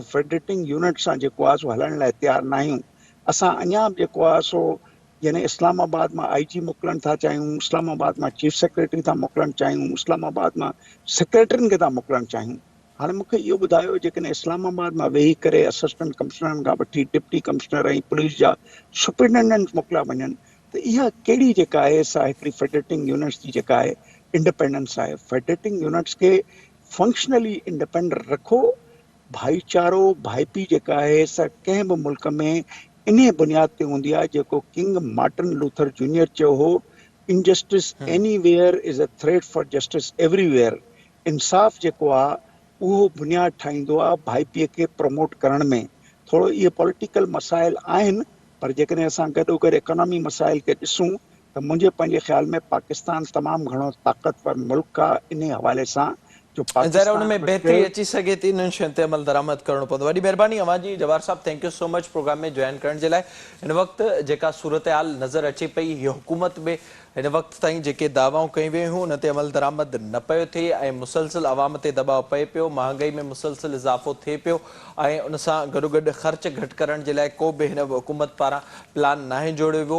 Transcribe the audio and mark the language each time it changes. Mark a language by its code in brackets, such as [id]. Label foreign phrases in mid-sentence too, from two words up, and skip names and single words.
[en] federating unit [sd] सां जेको आहे सो हलण लाइ तयारु न आहियूं असां अञा बि जेको आहे सो यानी इस्लामाबाद मां IG मोकिलणु था चाहियूं इस्लामाबाद मां [en] chief secretary [sd] था मोकिलणु चाहियूं इस्लामाबाद मां सेक्रेटरियुनि खे था मोकिलणु चाहियूं हाणे मूंखे इहो ॿुधायो जेकॾहिं इस्लामाबाद मां वेही करे असिस्टेंट कमिश्नरनि खां वठी [en] deputy commissioner [sd] ऐं पुलिस जा सुपरिटेंडेंट मोकिलिया वञनि त इहा कहिड़ी जेका आहे सा हिकिड़ी [en] federating units [sd] जी जेका आहे इंडिपेंडेंस आहे [en] federating units [sd] खे [en] functionally independent [sd] रखो भाईचारो भाईपी जेका आहे सा कंहिं बि मुल्क में इन बुनियाद ते हूंदी आहे जेको किंग मार्टिन लूथर जूनियर चयो हो [en] injustice anywhere is a threat for justice everywhere [sd] इंसाफ़ जेको आहे उहो बुनियाद ठाहींदो आहे भाईपीअ खे प्रमोट करण में थोरो इहे पॉलिटिकल मसाइल आहिनि पर जेकॾहिं असां गॾोगॾु इकोनॉमी मसाइल खे ॾिसूं त मुंहिंजे पंहिंजे ख़्याल में पाकिस्तान तमामु घणो ताक़तवर मुल्क आहे इन हवाले सां जो ज़रा उन पाकिस्तान में बेहतरी अची सघे थी इन्हनि शयुनि ते अमल दरामद करणो पवंदो वॾी महिरबानी अवां जी जवाहर साहब [en] thank you so much [sd] प्रोग्राम में जॉइन करण जे लाइ हिन वक़्तु जेका सूरत हाल नज़र अचे पई हीअ हुकूमत में हिन वक़्त ताईं जेके दावाऊं कयूं वियूं हुयूं उन ते अमल दरामद न पियो थिए ऐं मुसलसिल अवाम ते दबाव पए पियो, महांगाई में मुसलसिल इज़ाफ़ो थिए पियो ऐं उन सां गॾोगॾु ख़र्च घटि करण जे लाइ को बि हिन हुकूमत पारां प्लान नाहे जोड़ियो वियो।